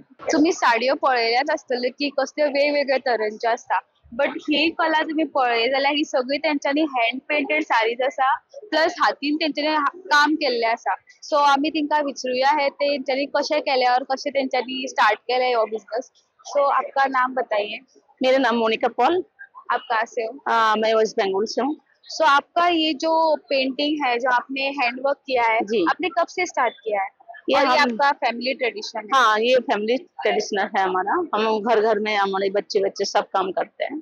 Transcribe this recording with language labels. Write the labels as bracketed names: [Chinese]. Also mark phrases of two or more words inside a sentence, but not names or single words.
[Konkani] तुम्ही साडयो पळयल्याच आसतल्यो की कसल्यो वेगवेगळ्या तरेच्यो आसता, बट ही कला तुम्ही पळय जाल्यार ही सगळी तेंच्यांनी [English] hand painted [Konkani] साडीज आसा, प्लस हातीन तेंच्यांनी काम केल्ले आसा. सो आमी तिंका विचरूया हे तेंच्यांनी कशें केले और कशें तेंच्यांनी स्टार्ट केले हो बिजनेस. [Hindi] सो आपका नाम बताइए. मेरा नाम मोनिका पॉल, आप कहाँ से हो? मैं वेस्ट बंगाल से हूँ। सो आपका ये जो पेंटिंग है, जो आपने हैंडवर्क किया है, जी। आपने कब से स्टार्ट किया है? ये और ये हम- आपका [English] family tradition [Hindi] है? हाँ, ये [English] family traditional [Hindi] है हमारा। हम घर घर में हमारे बच्चे सब काम करते हैं।